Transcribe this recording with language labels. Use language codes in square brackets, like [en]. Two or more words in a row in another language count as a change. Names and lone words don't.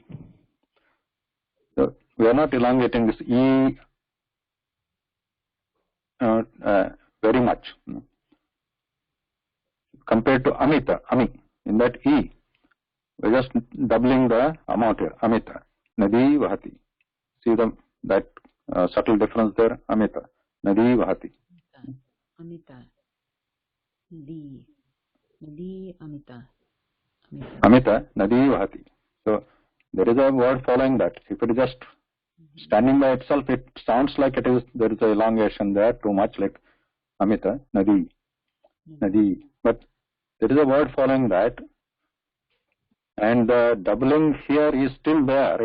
[en] So we are not elongating this E very much compared to [sa] Amita, Ami. [en] In that E, we are just doubling the amount here. [sa] Amita, Nadi Vahati. [en] See that subtle difference there. [sa] Amita, Nadi Vahati. Amita, Nadi, Nadi, Amita. Amita, Nadi Vahati. [en] So there is a word following that. If it is just standing by itself, it sounds like it is there is a elongation there too much, like [sa] Amita, Nadi, Nadi. [en] But there is a word following that, and the doubling here is still there.